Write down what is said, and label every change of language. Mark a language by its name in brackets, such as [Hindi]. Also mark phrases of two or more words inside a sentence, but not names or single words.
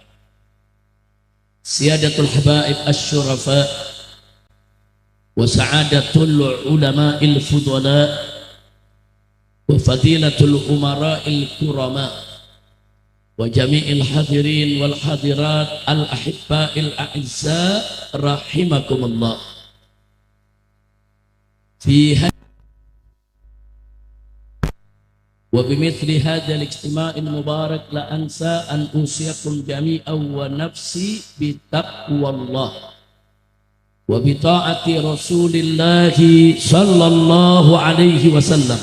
[Arabic] سيادة الحبائب الشرفاء وسعادة العلماء الفضلاء وفضيلة الأمراء الكرماء وجميع الحاضرين والحاضرات الأحباء الأعزاء رحمكم الله. Fi وبمثل هذا الاجتماع المبارك لا أنسى أن أوصيكم جميعا ونفسي بتقوى الله وبطاعة رسول الله صلى الله عليه وسلم.